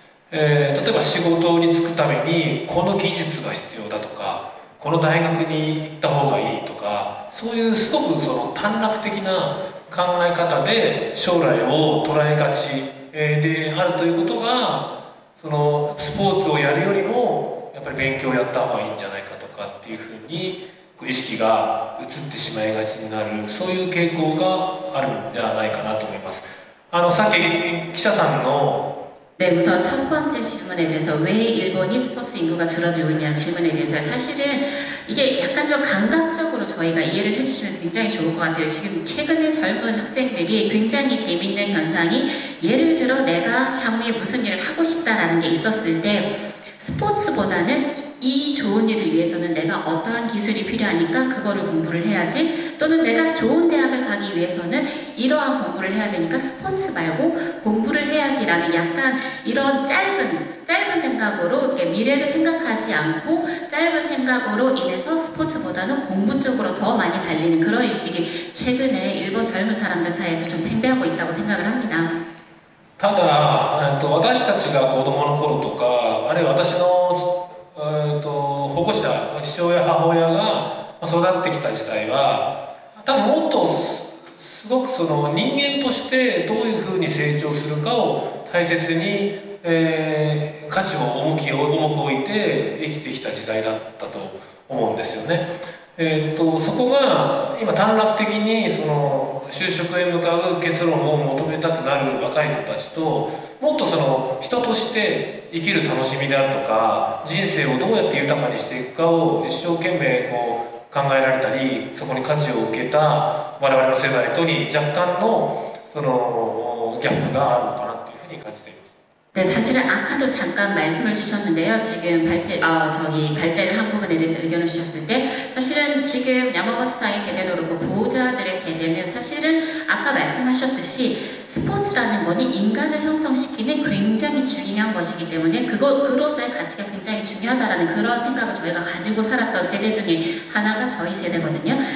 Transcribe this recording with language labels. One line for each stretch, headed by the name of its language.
Japanese: 例えば仕事に就くためにこの技術が必要だとかこの大学に行った方がいいとかそういうすごくその短絡的な考え方で将来を捉えがちであるということがそのスポーツをやるよりもやっぱり勉強をやった方がいいんじゃないかとかっていうふうに意識が移ってしまいがちになるそういう傾向があるんじゃないかなと思います。さっき記者さんの
Korean: 네, 우선 첫 번째 질문에 대해서 왜 일본이 스포츠 인구가 줄어들고 있냐는 질문에 대해서 사실은 이게 약간 좀 감각적으로 저희가 이해를 해주시면 굉장히 좋을 것 같아요. 지금 최근에 젊은 학생들이 굉장히 재밌는 현상이 예를 들어 내가 향후에 무슨 일을 하고 싶다라는 게 있었을 때 스포츠보다는 이 좋은 일을 위해서는 내가 어떠한 기술이 필요하니까 그거를 공부를 해야지 또는 내가 좋은 대학을 가기 위해서는 이러한 공부를 해야 되니까 스포츠 말고 공부를 해야지 라는 약간 이런 짧은 생각으로 이렇게 미래를 생각하지 않고 짧은 생각으로 인해서 스포츠보다는 공부 쪽으로 더 많이 달리는 그런 인식이 최근에 일본 젊은 사람들 사이에서 좀 팽배하고 있다고 생각을 합니다.
Japanese: ただ、私たちが子供の頃とかあるいは私の保護者父親母親が育ってきた時代は多分もっとすごくその人間としてどういうふうに成長するかを大切に、価値を重く置いて生きてきた時代だったと思うんですよね。そこが今短絡的にその就職へ向かう結論を求めたくなる若い子たちともっとその人として生きる楽しみであるとか人生をどうやって豊かにしていくかを一生懸命こう考えられたりそこに価値を受けた我々の世代とに若干のそのギャップがあるのかなっていうふうに感じています。
Korean: 네, 사실은 아까도 잠깐 말씀을 주셨는데요. 지금 발제를 한 부분에 대해서 의견을 주셨을 때 사실은 지금 야마모토 상의 세대도 그렇고 보호자들의 세대는 사실은 아까 말씀하셨듯이 스포츠라는 거는 인간을 형성시키는 굉장히 중요한 것이기 때문에 그로서의 가치가 굉장히 중요하다라는 그런 생각을 저희가 가지고 살았던 세대 중에 하나가 저희 세대거든요.